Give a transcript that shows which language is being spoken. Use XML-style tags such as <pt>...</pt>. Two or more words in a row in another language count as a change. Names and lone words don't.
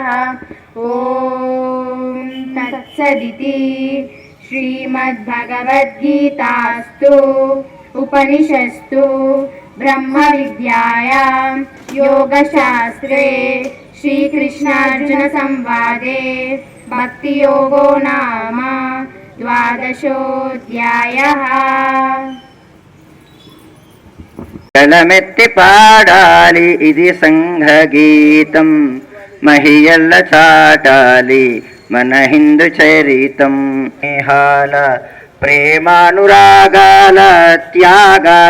<sa>ॐ तत्सदिति श्रीमद्भगवद्गीतास्तु उपनिषत्सु ब्रह्मविद्यायां योगशास्त्रे श्रीकृष्णार्जुनसंवादे भक्तियोगो नाम 12ोऽध्यायः।</sa> <te>కలమెత్తి పాడాలి ఇది సంఘగీతం మహియల్ల చాటాలి మన హిందూ చరితం స్నేహాల ప్రేమానురాగాల త్యాగాల</te>